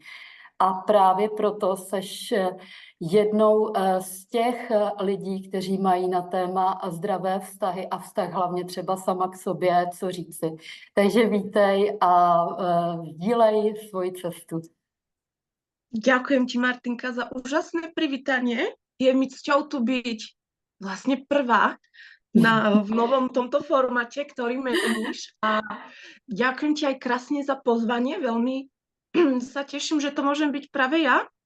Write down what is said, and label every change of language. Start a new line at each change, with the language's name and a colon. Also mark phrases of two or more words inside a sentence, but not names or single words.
Czech: A právě proto seš jednou z těch lidí, kteří mají na téma zdravé vztahy a vztah hlavně třeba sama k sobě, co říci. Takže vítej a sdílej svoji cestu.
Slovak: Ďakujem ti, Martinka, za úžasné privítanie. Je mi cťou tu byť vlastne prvá v novom tomto formáte, ktorý meníš. A ďakujem ti aj krásne za pozvanie. Veľmi sa teším, že to môžem byť práve ja.